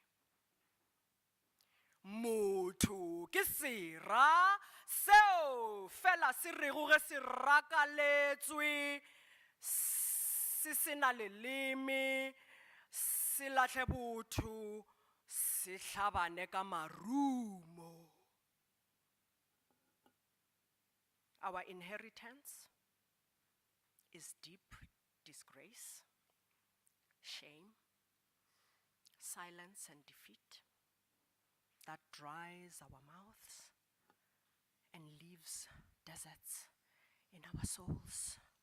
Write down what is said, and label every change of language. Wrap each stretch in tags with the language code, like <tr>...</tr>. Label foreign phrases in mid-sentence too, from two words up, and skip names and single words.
<nso>Motho ke sera seo fela se rego ge se rakaletswe, se sena leleme, se lahle botho, se hlabane ka marumo.</nso> <en>Our inheritance is deep disgrace, shame, silence and defeat that dries our mouths and leaves deserts in our souls.</en>